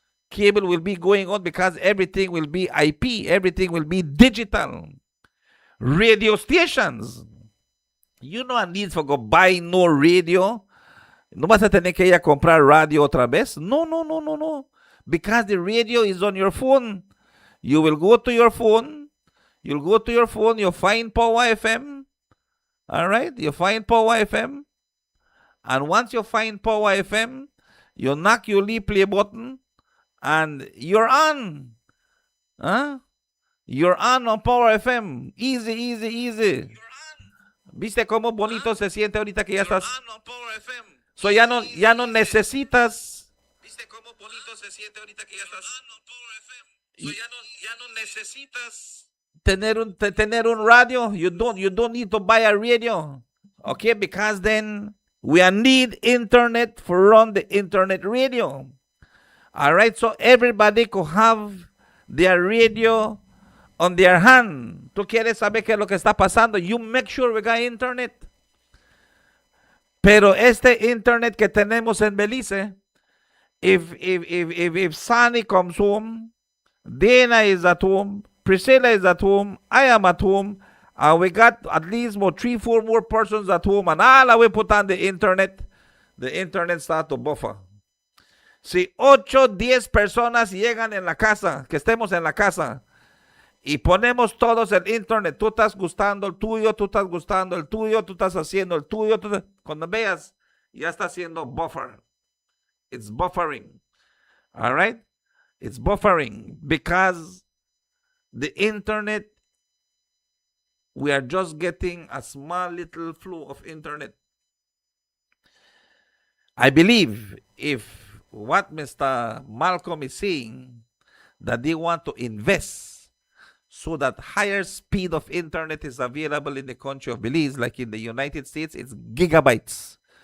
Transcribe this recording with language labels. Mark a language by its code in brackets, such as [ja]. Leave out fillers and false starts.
[en] Cable will be going out because everything will be IP. Everything will be digital. Radio stations. You no need for go buy no radio. [es] No vas a tener que ir a comprar radio otra vez. No. [en] Because the radio is on your phone. You will go to your phone. You'll find Power FM. All right? You find Power FM. And once you find Power FM, you knock your play button and you're on. Huh? You're on Power FM. Easy. [es] ¿Viste cómo bonito se siente ahorita que ya estás? So ya no necesitas. ¿Viste cómo bonito se siente ahorita que ya estás? So ya no necesitas tener un radio. [en] You don't need to buy a radio. Okay, because then we need internet for run the internet radio. All right, so everybody could have their radio on their hand. [es] Tú quieres saber qué es lo que está pasando. [en] You make sure we got internet. [es] Pero este internet que tenemos en Belize, [en] if Sunny comes home, Dana is at home, Priscilla is at home, I am at home, and we got at least 3-4 more persons at home, and all we put on the internet start to buffer. [es] Si 8-10 personas llegan en la casa, que estemos en la casa, y ponemos todos el internet, tú estás gustando el tuyo, tú estás gustando el tuyo, tú estás haciendo el tuyo, cuando veas, ya está haciendo buffer. [en] It's buffering. All right? It's buffering because the internet, we are just getting a small little flow of internet. I believe if what Mr. Malcolm is saying, that they want to invest so that higher speed of internet is available in the country of Belize, like in the United States, it's gigabytes.